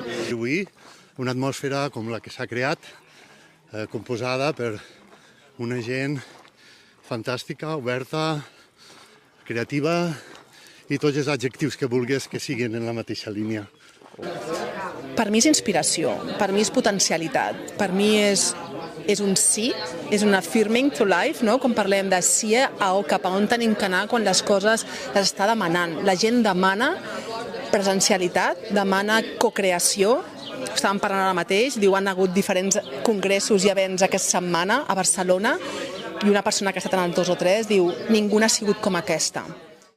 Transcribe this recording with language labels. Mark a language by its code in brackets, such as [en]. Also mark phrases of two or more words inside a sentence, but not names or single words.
[ca] Avui, una atmosfera com la que s'ha creat, composada per una gent fantàstica, oberta, creativa i tots els adjectius que vulguis que siguin en la mateixa línia. Per mi és inspiració, per mi és potencialitat, per mi és un sí, és un [en] affirming to life, [ca] no? Com parlem de sí cap a on tenim que anar quan les coses les està demanant. La gent demana presencialitat, demana cocreació. Estàvem parlant ara mateix, diu han hagut diferents congressos i events aquesta setmana a Barcelona i una persona que ha estat en els 2 o 3 diu ningú ha sigut com aquesta.